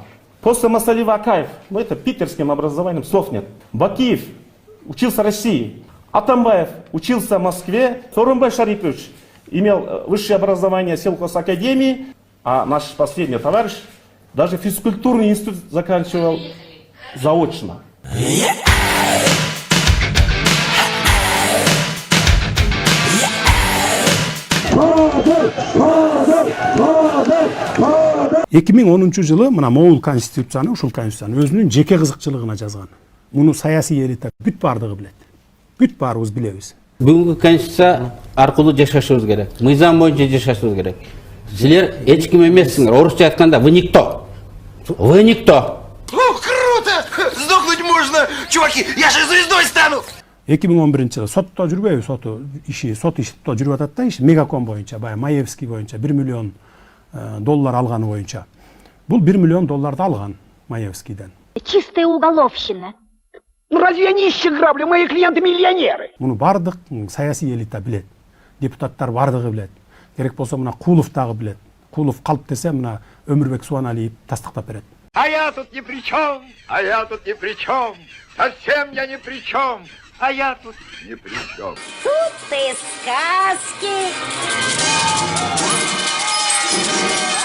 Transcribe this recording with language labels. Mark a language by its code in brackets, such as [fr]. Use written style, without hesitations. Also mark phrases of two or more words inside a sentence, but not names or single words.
[ru] После Масалиева Акаев, это питерским образованием, слов нет. Бакиев учился в России. Атамбаев учился в Москве. Сооронбай Шарипович имел высшее образование в сельхозакадемии, а наш последний товарищ даже физкультурный институт заканчивал заочно. [ky] Эки миң онунчу жылы мына могул конституцияны, ушул конституцияны өзүнүн жеке кызыкчылыгына жазган. Муну саясий элита бүт бардыгы билет. Бүт баарыбыз билебиз. Бүгүнкү конституция аркылуу жашашыбыз керек. Мыйзам боюнча жашашыбыз керек. Силер эч ким эмессиңер. Орусча айтканда [ru] вы никто. Вы никто. О, круто! Сдохнуть можно! Чуваки, я же звездой стану! [ky] 2011 жылы сотто жүрбөйбү, сот ишто жүрүп атат да, Мегаком боюнча, баягы Маевский боюнча 1 миллион доллар алганы боюнча. Бул 1 миллион долларды алган Маевскийден. [ru] Чистая уголовщина. Ну разве я нищие грабли? Мои клиенты миллионеры. [ky] Муну бардык саясий элита билет. Депутаттар бардыгы билет. Керек болсо мына Кулов дагы билет. Кулов калп десе мына Өмүрбек Суаналиев тастыктап берет. [ru] А я тут ни при чем, а я тут ни при чем, совсем я ни при чем, а я тут ни при чем. Тут и сказки.